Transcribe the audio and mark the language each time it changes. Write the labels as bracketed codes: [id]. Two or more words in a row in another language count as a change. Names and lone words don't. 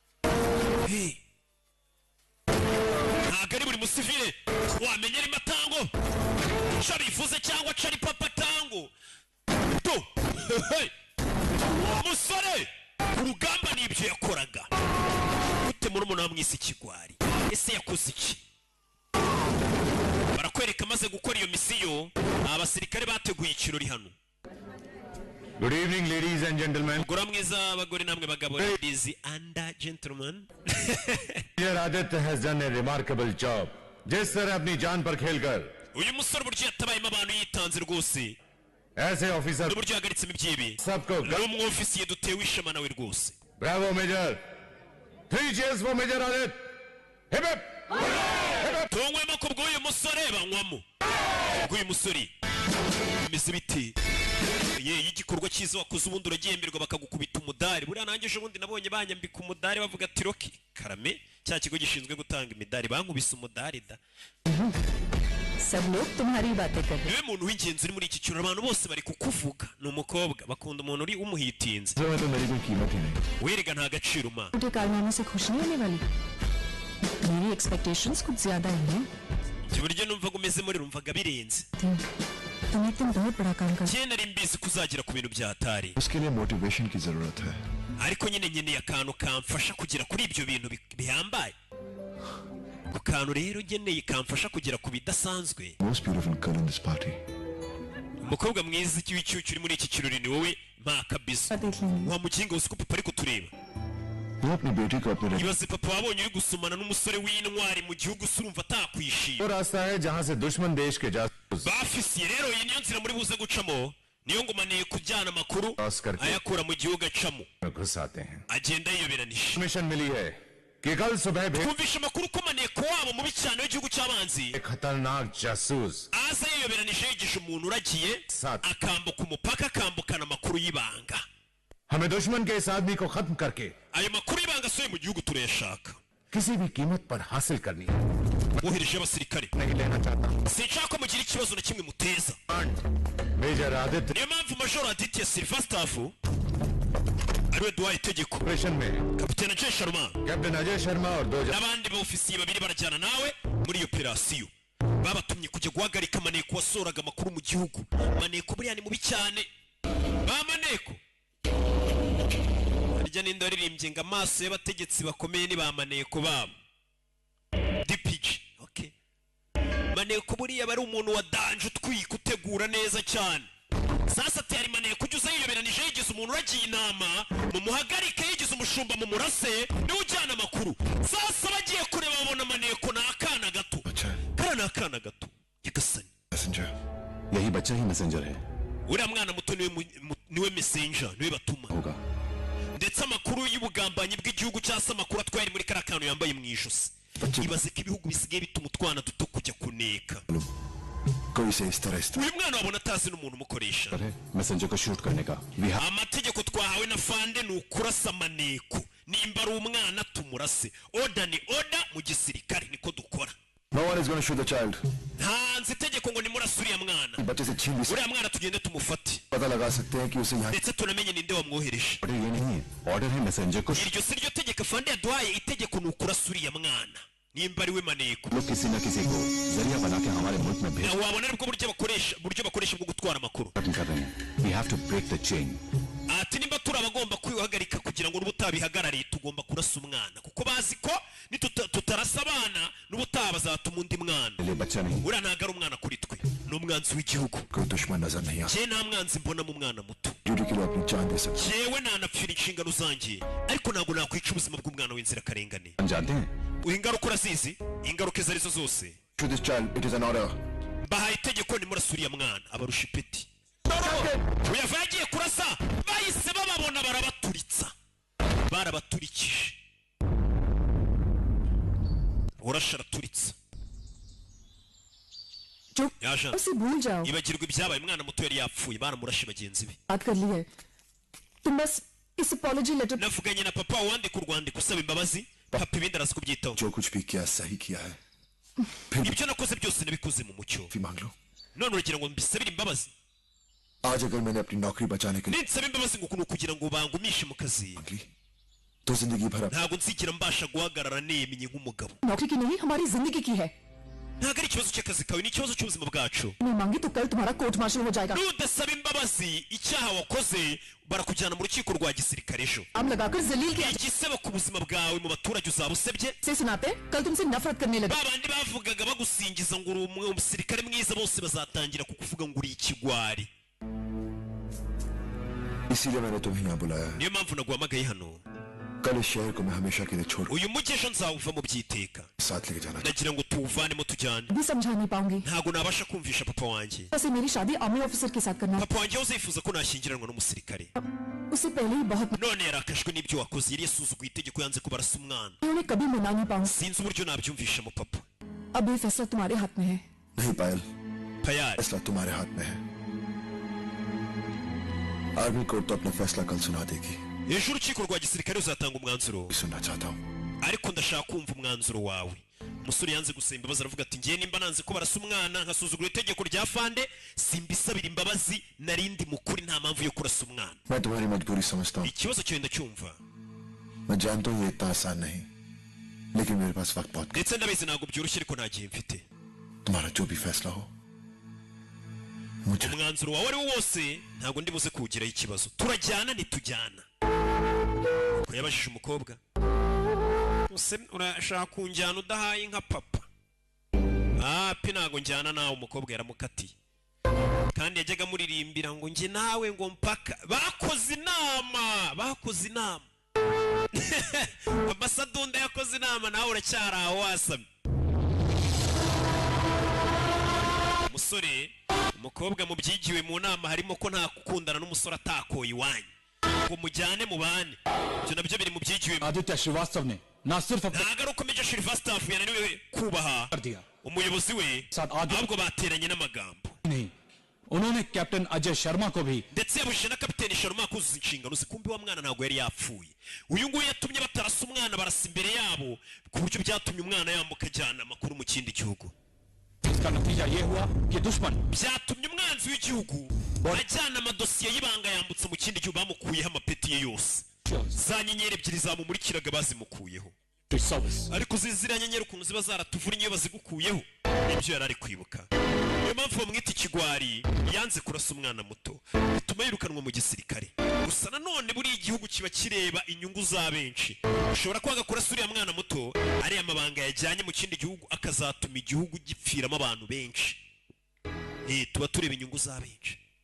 [rw] ntabwo ari buri musivile wamenya rimatango cari ivuze cyangwa cari papa tango do musore ku rugamba nibyo yakoraga gute murumuna wamwise ikigwari ese yakoze iki barakwereka maze gukora iyo misiyo abasirikare bateguye ikirori hano [en] Good evening, ladies and gentlemen. [rw] gura mwiza abagore namwe bagabo [en] ladies and gentlemen Here Aditya has done a remarkable job. [hi] जिस तरह अपनी जान पर खेलकर [rw] uyu musore buryo yatabayemo abantu yitanze rwose [hi] ऐसे ऑफिसर [rw] n'uburyo yagaritsemo ibyibi [hi] सबको [rw] ari umwofisiye dutewe ishema nawe rwose. [en] Bravo Major 3 cheers for Major Adit hip hip [rw] tunywemo ku bw'uyu musore banywamo bw'uyu musore bimeze biti ye igikorwa cyiza wakoze ubundi uragihemberwa bakagukubita umudari. Buriya nanjye ejo bundi nabonye banyambika umudari bavuga ati Rocky Karame cya kigo gishinzwe gutanga imidari bankubise umudari da. [hi] सब लोग तुम्हारी बातें कर रहे [rw] niwe muntu w'ingenzi uri muri iki cyuro abantu bose bari kukuvuga. ni umukobwa bakunda umuntu uri umuhitinze. [hi] तो मेरी कोई कीमत ही नहीं. [rw] werega nta gaciro ma. [hi] हैं कारनामे से खुश नहीं होने वाली मेरी एक्सपेक्टेशंस कुछ ज्यादा ही हैं [rw] kiburyo numvaga umeze muri rumvaga birenze. [hi] तुम एक दिन बहुत बड़ा काम कर [rw] cyene ari mbizi kuzagera ku bintu byatari. [hi] उसके लिए मोटिवेशन की जरूरत है. [rw] ariko nyine nkeneye akantu kamfasha kugera kuri ibyo bintu bihambaye. ku kantu rero ngeneye kamfasha kugera ku bidasanzwe. [en] Most beautiful girl in this party. [rw] umukobwa mwiza w'icyucyu uri muri iki kirori ni wowe mpaka bizo. [hi] देख लेंगे [rw] wa mukinga uzi ko papa ari kutureba. [hi] वो अपनी बेटी को अपने [rw] ibaze papa wabonye uri gusomana n'umusore w'intwari mu gihugu urumva atakwishima. [hi] वो रास्ता है जहां से दुश्मन देश के जासूस [rw] bafisiye rero iyi niyo nzira muri buze gucamo. niyo ngumaniye kujyana amakuru [hi] Oscar के- [rw] ayakura mu gihugu acamo [hi] घुस आते हैं. [rw] agenda yiyoberanije. [hi] मिशन मिली है कि कल सुबह भी [rw] twumvisha amakuru ko maneko wabo mubi cyane w'igihugu cy'abanzi [hi] एक खतरनाक जासूस [rw] aza yiyoberanije yigisha umuntu uragiye Sat. akambuka umupaka akambukana amakuru y'ibanga. [hi] हमें दुश्मन के इस आदमी को खत्म करके [rw] ayo makuru y'ibanga asohoye mu gihugu turayashaka. [hi] किसी भी कीमत पर हासिल करनी है. [rw] wohereje abasirikare [hi] नहीं लेना चाहता. [rw] sinshaka ko mugira ikibazo na kimwe muteza. [hi] मेजर आदित्य [rw] niyo mpamvu majoro aditya silva staff ariwe duhaye itegeko. [hi] ऑपरेशन में [rw] kapitene jay sharma [hi] कैप्टन अजय शर्मा और 2 [rw] n'abandi baofisiye babiri barajyana nawe muri iyo operasiyo. babatumye kujya guhagarika maneko wasohoraga amakuru mu gihugu. maneko buriya ni mubi cyane. ba maneko harya ninde waririmbye ngo amaso y'abategetsi bakomeye ni ba maneko babo dpg. okay. maneko buriya bari umuntu wa danje utwika utegura neza cyane. sasa ati hari maneko ujya uza yiyoberanije yigize umuntu uragiye inama mumuhagarike yigize umushumba mu murase niwe ujyana amakuru. sasa bagiye kureba babona maneko ni akana gato. [hi] अच्छा है. [rw] kara ni akana gato nyagasani. [hi] मैसेंजर. यही बच्चा ही मैसेंजर है. [rw] uriya mwana muto niwe messenger niwe batuma. [hi] होगा. [rw] ndetse amakuru y'ubugambanyi bw'igihugu cyangwa se amakuru atwaye muri kariya kantu yambaye mu ijosi. ibaze ko ibihugu bisigaye bituma utwana duto kujya kuneka. [hi] कोई से इस तरह [rw] uyu mwana wabona atazi n'umuntu umukoresha. [hi] है मैसेंजर को शूट करने का. [en] We have [rw] amategeko twahawe na fande ni ukurasa maneko. nimba ari umwana tumurase. oda ni oda mu gisirikare niko dukora. [en] no one is going to shoot the child. [rw] ntanze itegeko ngo nimurase uriya mwana. [hi] बच्चे से छीन भी [rw] uriya mwana tugende tumufate [hi] पता लगा सकते हैं कि उसे यहाँ [rw] ndetse tunamenye ninde wamwohereje. [hi] ऑर्डर ये नहीं है. ऑर्डर है मैसेंजर को [rw] iryo si ryo tegeko fande yaduhaye. itegeko ni ukurasa uriya mwana nimba ari we maneko. [hi] लोग किसी न किसी को जरिया बना के हमारे मुल्क में भेज [rw] wabona aribwo buryo bakoresha bwo gutwara amakuru. [hi] खत्म कर रहे हैं. [en] We have to break the chain. [rw] ati nimba turi abagomba kwihagarika kugira ngo n'ubutabihagarariye tugomba kurasa umwana kuko bazi ko tutarasa abana n'ubutaha bazatuma undi mwana. [hi] लिए बच्चा नहीं [rw] uriya ntabwo ari umwana kuri twe ni umwanzi w'igihugu. [hi] कोई दुश्मन नजर नहीं आता. [rw] njye nta mwanzi mbona mu mwana muto. [hi] ड्यूटी के लिए अपनी जान दे सकते [rw] njyewe nanapfira inshingano zanjye ariko ntabwo nakwica ubuzima bw'umwana w'inzirakarengane. [hi] हैं. जानते हैं [rw] ingaruka urazizi ingaruka izo arizo zose. [en] to this child it is an order. [rw] bahaye itegeko nimurasa uriya mwana abarusha ipeti. uyava yagiye kurasa bahise bababona barabaturitsa barabaturikije. urasha araturitsa. [hi] चुप [rw] yaje [hi] उसे भूल जाओ [rw] ibagirwa ibyabaye umwana muto yari yapfuye baramurashe bagenzi be. [hi] बात कर ली है तुम बस इस [en] apology letter [rw] navuganye na papa wandika urwandiko usaba imbabazi. papa ibindi arazi kubyitaho. [hi] जो कुछ भी किया सही किया है. [rw] ibyo nakoze byose nabikoze mu mucyo. [hi] माफी मांग लो. [rw] none uragira ngo mbisabire imbabazi. [hi] आज अगर मैंने अपनी नौकरी बचाने के लिए [rw] ninsaba imbabazi ngo ukuntu kugira ngo bangumishe mu kazi [hi] मांग ली तो जिंदगी भर [rw] ntabwo nzigera mbasha guhagarara nemye nk'umugabo. [hi] नौकरी की नहीं हमारी जिंदगी की है [rw] ntabwo ari ikibazo cy'akazi kawe ni ikibazo cy'ubuzima bwacu. [hi] नहीं मांगी तो कल तुम्हारा [en] court martial [hi] हो जाएगा [rw] nudasaba imbabazi icyaha wakoze barakujyana mu rukiko rwa gisirikare ejo. [hi] आम लगाकर जलील किया [rw] igisebo ku buzima bwawe mu baturage uzaba usebye. [hi] से सुनाते कल तुमसे नफरत करने लगे [rw] ba bandi bavugaga bagusingiza ngo uri umusirikare mwiza bose bazatangira kukuvuga ngo uri ikigwari. [hi] इसीलिए मैंने तुम्हें यहाँ बुलाया है. [rw] niyo mpamvu naguhamagaye hano. [hi] कल इस शहर को मैं हमेशा के लिए छोड़ [rw] uyu mujyi ejo nzawuva mu byiteka [hi] साथ लेके जाना [rw] nagira ngo tuwuvanemo tujyane [hi] भी समझा नहीं पाऊंगी [rw] ntabwo nabasha kumvisha papa wanjye [hi] वैसे मेरी शादी [en] army officer [hi] के साथ करना [rw] papa wanjye uzifuza ko nashyingiranwa n'umusirikare [hi] उससे पहले ही बहुत [rw] none yarakajwe n'ibyo wakoze yari yasuzuguye itegeko yanze ko barasa umwana [hi] उन्हें कभी मना नहीं पाऊंगी [rw] sinzi uburyo nabyumvisha mu papa [hi] अब ये फैसला तुम्हारे हाथ में है नहीं पायल payari फैसला तुम्हारे हाथ में है [en] army court [hi] तो अपना फैसला कल सुना देगी [rw] ejo urukiko rwa gisirikare ruzatanga umwanzuro [hi] सुनना चाहता हूँ [rw] ariko ndashaka kumva umwanzuro wawe umusore yanze gusaba imbabazi aravuga ati ngiye nimba nanze ko barasa umwana nkasuzugura itegeko rya fande simbisabira imbabazi narindi mukuri nta mpamvu yo kurasa umwana [hi] मैं तुम्हारी मजबूरी समझता हूँ [rw] ikibazo cyawe ndacyumva [hi] मैं जानता हूँ ये इतना आसान नहीं लेकिन मेरे पास वक्त बहुत [rw] ndetse ndabizi ntabwo byoroshye ariko nta gihe mfite [hi] तुम्हारा जो भी फैसला हो मुझे [rw] umwanzuro wawe ari wo wose ntabwo ndi buze kuwugiraho ikibazo turajyana ntitujyana ko yabajije umukobwa use urashaka kunjyana udahaye nka papa pe ntabwo njyana nawe umukobwa yaramukatiye kandi yajyaga amuririmbira ngo njye nawe ngo mpaka bakoze inama amasadunda yakoze inama nawe uracyari aho wasamye umusore umukobwa mu byigiwe mu nama harimo ko nta gukundana n'umusore atakoye iwanyu ngo mujyane mu bane ibyo nabyo biri mu byigiwe [hi] आदित्य श्रीवास्तव ने ना सिर्फ अपने [rw] ntabwo ari uko Major Sylvester yananiwe kubaha [hi] कर दिया [rw] umuyobozi we [hi] आदित्य [rw] ahubwo bateranye n'amagambo [hi] नहीं उन्होंने कैप्टन अजय शर्मा को भी [rw] ndetse yabujije na kapiteni Sharma kuzuza inshingano zikumbi wa mwana ntabwo yari yapfuye uyu nguyu yatumye batarasa umwana barasa imbere yabo ku buryo byatumye umwana yambuka ajyana amakuru mu kindi gihugu [hi] इसका नतीजा ये हुआ कि दुश्मन [rw] byatumye umwanzi w'igihugu ajyana amadosiye y'ibanga yambutse mu kindi gihugu bamukuyeho amapeti ye yose za nyenyeri ebyiri zamumurikiraga bazimukuyeho ariko ziriya nyenyeri ukuntu ziba zaratuvunnye iyo bazigukuyeho nibyo yari ari kwibuka niyo mpamvu bamwita ikigwari yanze kurasa umwana muto bituma yirukanwa mu gisirikare gusa nanone buriya igihugu kiba kireba inyungu za benshi ushobora kwanga kurasa uriya mwana muto ariya mabanga yajyanye mu kindi gihugu akazatuma igihugu gipfiramo abantu benshi tuba tureba inyungu za benshi